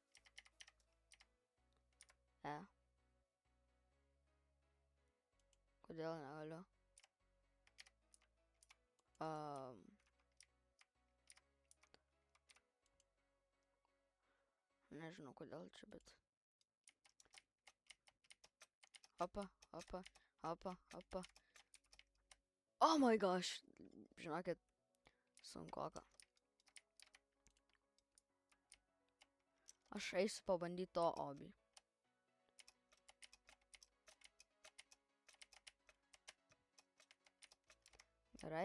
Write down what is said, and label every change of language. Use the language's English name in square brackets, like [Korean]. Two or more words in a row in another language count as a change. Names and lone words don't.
[Lithuanian] Kodėl negaliu? Nežinau kodėl čia, bet... Opa. [English] Oh my gosh. [Lithuanian] Žinokit, sunkoka. Aš eisiu pabandyti to obį. Gerai.